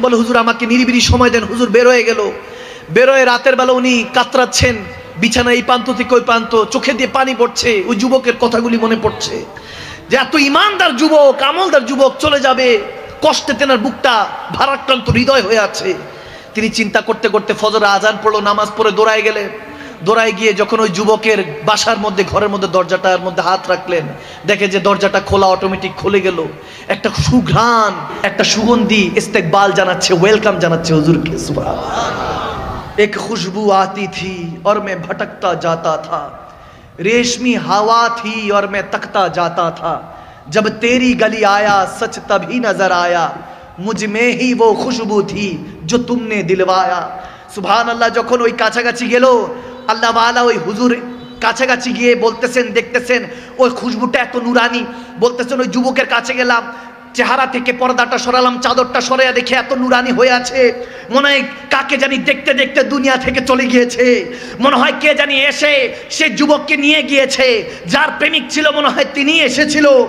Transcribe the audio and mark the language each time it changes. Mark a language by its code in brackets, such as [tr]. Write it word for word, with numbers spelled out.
[bn] বলে হুজুর আমাকে নিরিবিলি সময় দেন। হুজুর বের হয়ে গেল। বের হয়ে রাতের বেলা উনি কাতরাচ্ছেন, বিছানা এই প্রান্ত থেকে ওই প্রান্ত, চোখে দিয়ে পানি পড়ছে, ওই যুবকের কথাগুলি মনে পড়ছে, যে এত ইমানদার যুবক, আমলদার যুবক চলে যাবে, কষ্টে তেনার বুকটা ভারাক্রান্ত হৃদয় হয়ে আছে। তিনি চিন্তা করতে করতে ফজরের আজান পড়লো, নামাজ পড়ে দৌড়ায় গেলেন। দৌড়ায় গিয়ে যখন ওই যুবকের বাসার মধ্যে ঘরের মধ্যে দরজাটার মধ্যে হাত রাখলেন, দেখে যে দরজাটা খোলা, অটোমেটিক খুলে গেল। একটা সুঘ্রাণ, একটা সুগন্ধি ইস্তেকবাল জানাচ্ছে, ওয়েলকাম জানাচ্ছে হুজুরকে। সুবহানাল্লাহ। [hi] এক খুশবু আতি থি और मैं भटकता जाता था, रेशमी हवा थी और मैं तकता जाता था, जब तेरी गली आया सच तभी नजर आया, मुझ में ही वो खुशबू थी जो तुमने दिलवाया। [bn] সুবহানাল্লাহ। যখন ওই কাছাকাছি গেল, আল্লাহওয়ালা ওই হুজুর কাছাকাছি গিয়ে বলতেছেন, দেখতেছেন ওই খুশবুটা এত নুরানি। বলতেছেন ওই যুবকের কাছে গেলাম, চেহারা থেকে পর্দাটা সরালাম, চাদরটা সরাইয়া দেখে এত নুরানি হয়ে আছে, মনে হয় কাকে জানি দেখতে দেখতে দুনিয়া থেকে চলে গিয়েছে, মনে হয় কে জানি এসে সে যুবককে নিয়ে গিয়েছে, যার প্রেমিক ছিল মনে হয় তিনি এসেছিল।